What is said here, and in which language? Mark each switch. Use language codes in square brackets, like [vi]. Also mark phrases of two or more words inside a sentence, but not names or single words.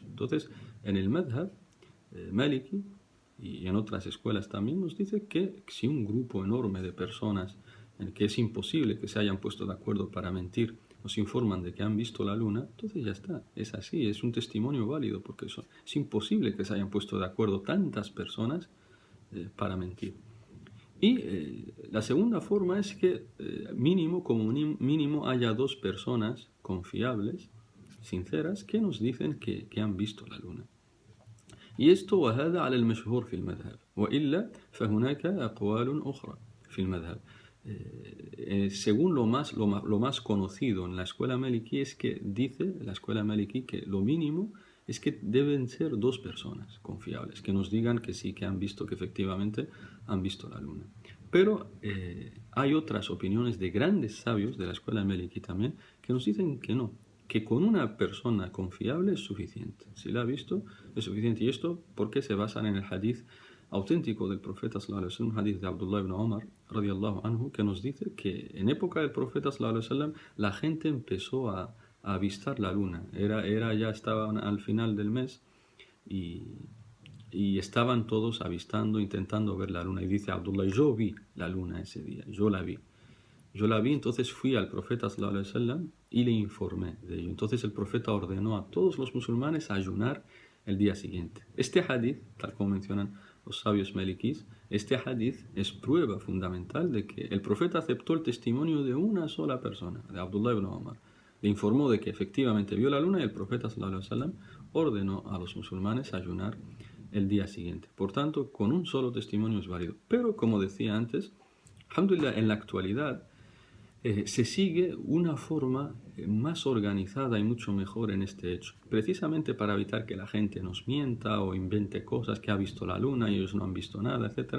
[es] Entonces, en el madhab maliki, y en otras escuelas también, nos dice que si un grupo enorme de personas en que es imposible que se hayan puesto de acuerdo para mentir, nos informan de que han visto la luna, entonces ya está, es así, es un testimonio válido, porque es imposible que se hayan puesto de acuerdo tantas personas para mentir. Y la segunda forma es que como mínimo haya dos personas confiables, sinceras, que nos dicen que han visto la luna. Y esto [ar] وهذا على المشهور في المذهب وإلا فهناك أقوال أخرى في المذهب. [es] Según lo más conocido en la escuela maliki es que dice la escuela maliki que lo mínimo es que deben ser dos personas confiables que nos digan que sí, que han visto, que efectivamente han visto la luna. Pero hay otras opiniones de grandes sabios de la escuela maliki también que nos dicen que no, que con una persona confiable es suficiente. Si la ha visto, es suficiente. ¿Y esto por qué se basan en el hadith auténtico del profeta [ar] صلى الله عليه وسلم, [es] hadith de Abdullah ibn Umar [ar] رضي الله عنه, [es] que nos dice que en época del profeta [ar] صلى الله عليه وسلم [es] la gente empezó a avistar la luna. Ya estaban al final del mes y estaban todos avistando, intentando ver la luna. Y dice Abdullah, yo vi la luna ese día, yo la vi. Entonces fui al profeta [ar] صلى الله عليه وسلم [es] y le informé de ello. Entonces el profeta ordenó a todos los musulmanes a ayunar el día siguiente. Este hadith, tal como mencionan los sabios malikís, este hadith es prueba fundamental de que el profeta aceptó el testimonio de una sola persona, de Abdullah ibn Umar. Le informó de que efectivamente vio la luna y el profeta [ar] صلى الله عليه وسلم [es] ordenó a los musulmanes a ayunar el día siguiente. Por tanto, con un solo testimonio es válido. Pero como decía antes, alhamdulillah, en la actualidad se sigue una forma más organizada y mucho mejor en este hecho, precisamente para evitar que la gente nos mienta o invente cosas, que ha visto la luna y ellos no han visto nada, etc.